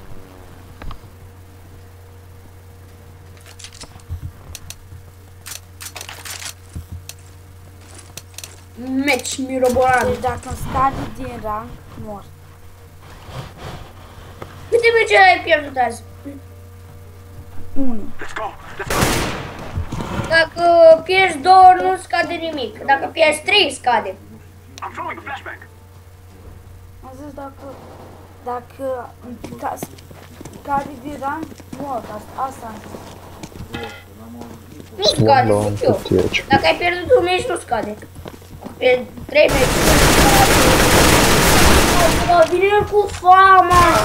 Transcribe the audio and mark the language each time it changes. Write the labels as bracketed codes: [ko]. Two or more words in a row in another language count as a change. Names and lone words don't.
[ro] Meci mirobolan. Deci dacă îmi scade din rang, mor. Câte meci ai pierdut azi? 1. [en] Let's go. [ro] Dacă pierzi 2 nu scade nimic. Dacă pierzi 3 scade. [en] I'm throwing a flashbang. [ro] Am zis dacă scade din rang, mor. Asta am zis. Nu scade, [en] One [ro] zic eu. [en] long [ro] Dacă ai pierdut un meci, nu scade. Pierzi 3 meci. Vine cu fama!